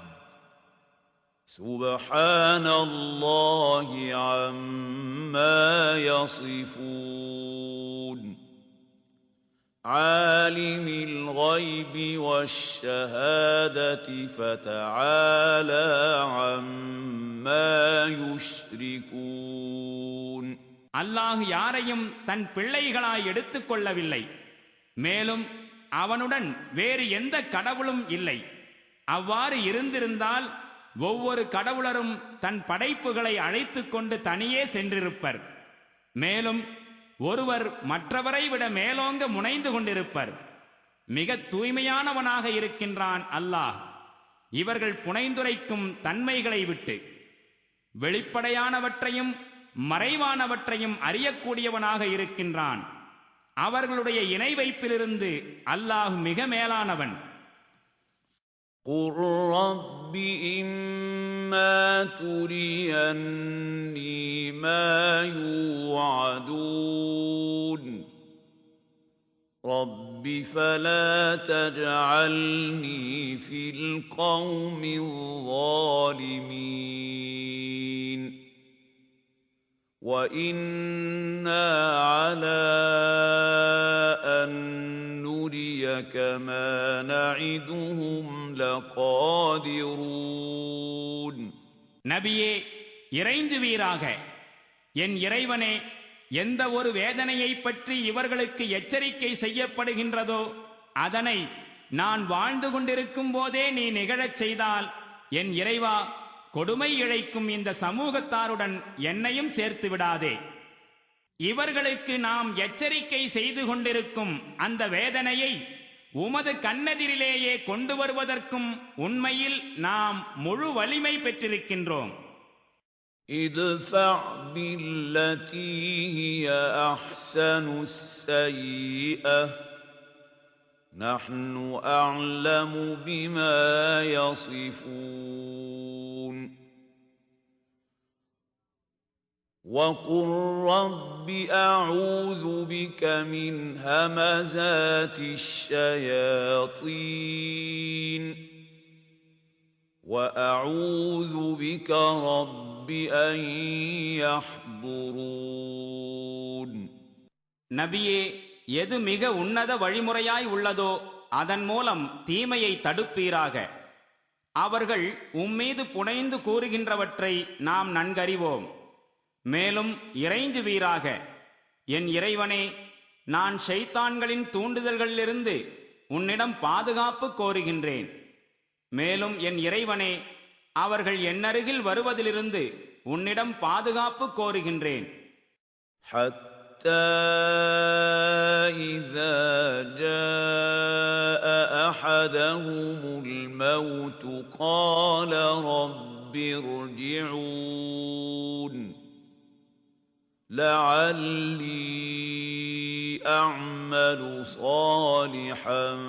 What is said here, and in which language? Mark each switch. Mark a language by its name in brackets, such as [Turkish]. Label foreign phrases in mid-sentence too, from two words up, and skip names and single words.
[Arabic] سُبْحَانَ اللَّهِ عَمَّا يَصِفُونَ عَالِمِ الْغَيْبِ وَالشَّهَادَةِ فَتَعَالَى عَمَّا يُشْرِكُونَ [Tamil] அல்லாஹ் யாரையும் தன் பிள்ளைகளாய் எடுத்துக் கொள்ளவில்லை. மேலும் அவனுடன் வேறு எந்த கடவுளும் இல்லை. அவ்வாறு இருந்திருந்தால் ஒவ்வொரு கடவுளரும் தன் படைப்புகளை அழைத்துக் கொண்டு தனியே சென்றிருப்பர். மேலும் ஒருவர் மற்றவரை விட மேலோங்க முனைந்து கொண்டிருப்பர். மிக தூய்மையானவனாக இருக்கின்றான் அல்லாஹ் இவர்கள் புனைந்துரைக்கும் தன்மைகளை விட்டு. வெளிப்படையானவற்றையும் மறைவானவற்றையும் அறியக்கூடியவனாக இருக்கின்றான். அவர்களுடைய இணை வைப்பிலிருந்து அல்லாஹ் மிக மேலானவன். [Arabic] قُل رَّبِّ إِمَّا تُرِيَنِّي مَا يُوعَدُونَ رَبِّ فَلَا تَجْعَلْنِي فِي الْقَوْمِ الظَّالِمِينَ وَإِنَّا عَلَىٰ أَن نُّرِيَكَ مَا نَعِدُهُمْ لَقَادِرُونَ [Tamil] நபியே, இறைஞ்சுவீராக. என் இறைவனே, எந்த ஒரு வேதனையை பற்றி இவர்களுக்கு எச்சரிக்கை செய்யப்படுகின்றதோ அதனை நான் வாழ்ந்து கொண்டிருக்கும் போதே நீ நிகழச் செய்தால், என் இறைவா, கொடுமை இழைக்கும் இந்த சமூகத்தாருடன் என்னையும் சேர்த்து விடாதே. இவர்களுக்கு நாம் எச்சரிக்கை செய்து கொண்டிருக்கும் அந்த வேதனையை உமது கண்ணெதிரிலேயே கொண்டு வருவதற்கும் உண்மையில் நாம் முழு வலிமை பெற்றிருக்கின்றோம். [Arabic] ادفع بالتي هي أحسن السيئة نحن أعلم بما يصفون وقل رب أعوذ بك من همزات الشياطين وأعوذ بك رب أن يحضرون. [Tamil] நபியே, எது மிக உன்னத வழிமுறையாய் உள்ளதோ அதன் மூலம் தீமையை தடுப்பீராக. அவர்கள் உம்மீது புனைந்து கூறுகின்றவற்றை நாம் நன்கறிவோம். மேலும் இறைஞ்சுவீராக. என் இறைவனே, நான் ஷைத்தான்களின் தூண்டுதல்களிலிருந்து உன்னிடம் பாதுகாப்பு கோருகின்றேன். மேலும் என் இறைவனே, அவர்கள் என்னருகில் வருவதிலிருந்து உன்னிடம் பாதுகாப்பு கோருகின்றேன். [Arabic] حتى إذا جاء أحدهم الموت قال رب ارجعون لعلي أعمل صالحا